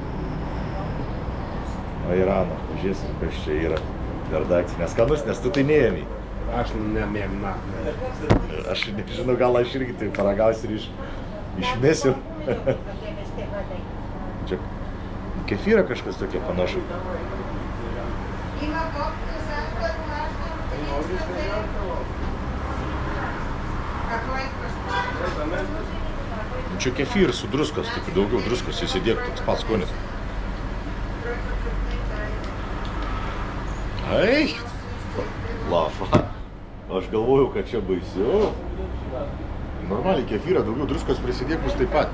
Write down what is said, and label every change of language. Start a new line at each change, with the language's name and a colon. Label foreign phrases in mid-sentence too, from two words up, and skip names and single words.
Lithuanian: Airaną. Pažiūrėsim, kas čia yra. Redakcija. Neskanus, nes tu tai neėmei. Aš nemėgna. Aš nežinau, gal aš irgi tai paragausiu ir išmesiu. Čia kefyra kažkas tokia panašu.
Bulgarian: Има кофта, сандър, масло, какво искаш?
Lithuanian: Čia kefyr su druskos, tik daugiau druskos įsidėk, toks pats skonis. Ai, lafa. Aš galvojau, kad čia baisiau. Normaliai kefyrą, daugiau druskos prisidėk bus taip pat.